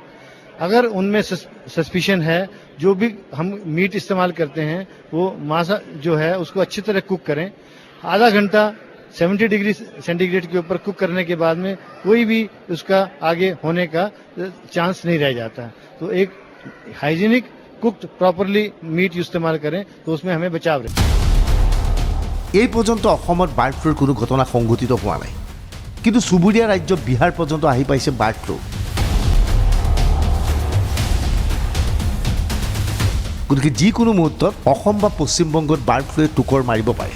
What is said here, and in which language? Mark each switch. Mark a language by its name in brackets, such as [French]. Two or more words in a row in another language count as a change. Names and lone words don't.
[Hindi] अगर उनमें सस्पिशन है, जो भी हम मीट इस्तेमाल करते हैं वो मांसा जो है उसको अच्छी तरह कुक करें। आधा घंटा 70 [English] degree centigrade [Hindi] के ऊपर कुक करने के बाद में कोई भी उसका आगे होने का चांस नहीं रह जाता है। तो एक [English] hygienic cooked properly meat [Hindi] इस्तेमाल करें तो उसमें हमें बचाव रहे। [Assamese] এই পৰ্যন্ত অসমত বাৰ্ড ফ্লুৰ কোনো ঘটনা সংঘটিত হোৱা নাই, কিন্তু চুবুৰীয়া ৰাজ্য বিহাৰ পৰ্যন্ত আহি পাইছে [English] bird flu. [Assamese] গতিকে যিকোনো মুহূৰ্তত অসম বা পশ্চিমবংগত [English] bird flu-e [Assamese] টুকৰ মাৰিব পাৰে।